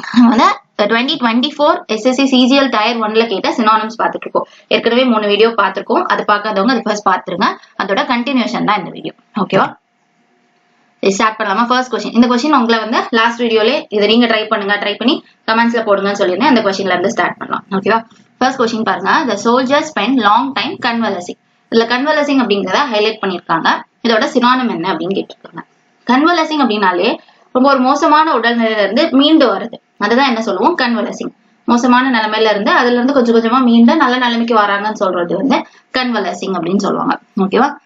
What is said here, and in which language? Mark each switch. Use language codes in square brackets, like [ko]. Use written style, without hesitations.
[ta] வந்து 2024 SSC CGL tyre 1ல கேட்ட synonyms பார்த்துட்டு இருக்கோம். ஏற்கனவே 3 வீடியோ பார்த்திருக்கோம். அது பார்க்காதவங்க அது ஃபர்ஸ்ட் பார்த்துருங்க. அதோட கண்டினியூஷன் தான் இந்த வீடியோ. ஓகேவா? ஸ்டார்ட் பண்ணலாமா? First question. இந்த கொஸ்டின் உங்களை வந்து லாஸ்ட் வீடியோலே இதை நீங்க ட்ரை பண்ணுங்க, ட்ரை பண்ணி கமெண்ட்ஸ்ல போடுங்கன்னு சொல்லியிருந்தேன். அந்த கொஸ்டின்ல இருந்து ஸ்டார்ட் பண்ணலாம். ஓகேவா? ஃபர்ஸ்ட் கொஸ்டின் பாருங்க. [en] The soldiers spent long time convalescing. [ta] இதுல கன்வலசிங் அப்படிங்கறத ஹைலைட் பண்ணிருக்காங்க. இதோட சினோனிம் என்ன அப்படின்னு கேட்டிருக்காங்க. கன்வலசிங் அப்படின்னாலே ரொம்ப ஒரு மோசமான உடல்நிலையில இருந்து மீண்டு வருது, அதுதான் என்ன சொல்லுவோம், கன்வலசிங். மோசமான நிலைமையில இருந்து அதுல இருந்து கொஞ்சம் கொஞ்சமா மீண்டு நல்ல நிலைமைக்கு வராங்கன்னு சொல்றது வந்து கன்வலசிங் அப்படின்னு சொல்லுவாங்க. ஓகேவா?